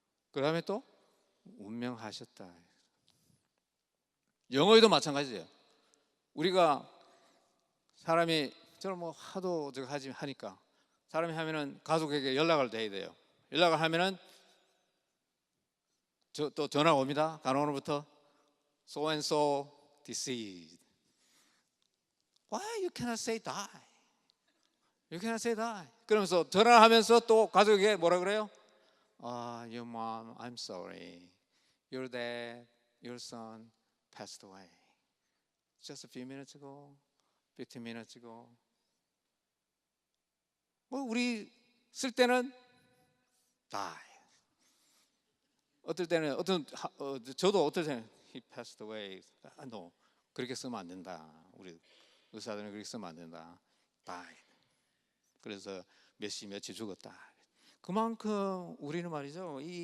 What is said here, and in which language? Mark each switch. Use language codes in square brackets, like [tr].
[ko] 그 다음에 또 운명하셨다. 영어에도 마찬가지예요. 우리가 사람이 저는 뭐 하도 하니까 사람이 하면은 가족에게 연락을 해야 돼요. 연락을 하면은 또 전화가 옵니다. 간호원으로부터 [en] so and so deceased. Why you cannot say die? You cannot say die. [ko] 그러면서 전화를 하면서 또 가족에게 뭐라 그래요? [en] Your mom, I'm sorry. Your dad, your son passed away. Just a few minutes ago, 15 minutes ago. 뭐 [ko] 우리 쓸 때는 [en] die. [ko] 어떨 때는 저도 어떨 때는 [en] he passed away. no, [ko] 그렇게 쓰면 안 된다. 우리 의사들은 그렇게 쓰면 안 된다. [en] die. [ko] 그래서 몇 시 며칠 죽었다. 그만큼 우리는 말이죠.